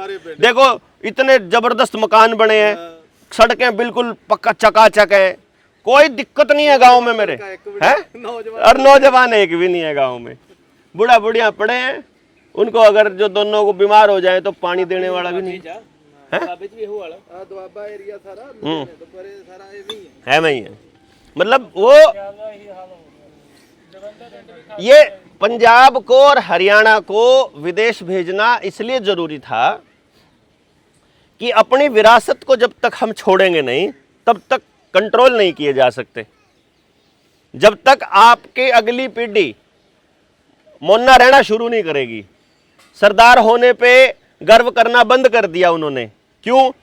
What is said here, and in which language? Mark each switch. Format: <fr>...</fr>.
<hi>देखो इतने जबरदस्त मकान बने हैं, सड़कें बिल्कुल पक्का चकाचक है, कोई दिक्कत नहीं है गांव में मेरे, हैं? और नौजवान एक भी नहीं है गांव में। बूढ़ा बुढ़िया पड़े हैं, उनको अगर जो दोनों को बीमार हो जाए तो पानी देने वाला भी नहीं</hi> <pa>ਦੁਆਬੇ 'ਚ ਵੀ ਇਹੋ ਵਾਲਾ ਆ ਦੁਆਬਾ ਏਰੀਆ ਸਾਰਾ ਲੁਧਿਆਣੇ ਤੋਂ ਪਰੇ ਸਾਰਾ ਐਵੇਂ ਹੀ</pa> <hi>है नहीं है। मतलब वो</hi> <pa>ਜ਼ਿਆਦਾ ਇਹੀ ਹਾਲ ਹੋ ਗਿਆ ਜਲੰਧਰ ਪਿੰਡ ਵੀ ਖਾਸ</pa> <hi>ये पंजाब को और हरियाणा को विदेश भेजना इसलिए जरूरी था कि अपनी विरासत को जब तक हम छोड़ेंगे नहीं तब तक कंट्रोल नहीं किए जा सकते। जब तक आपके अगली पीढ़ी मोन्ना रहना शुरू नहीं करेगी, सरदार होने पे गर्व करना बंद कर दिया उन्होंने। क्यों?</hi>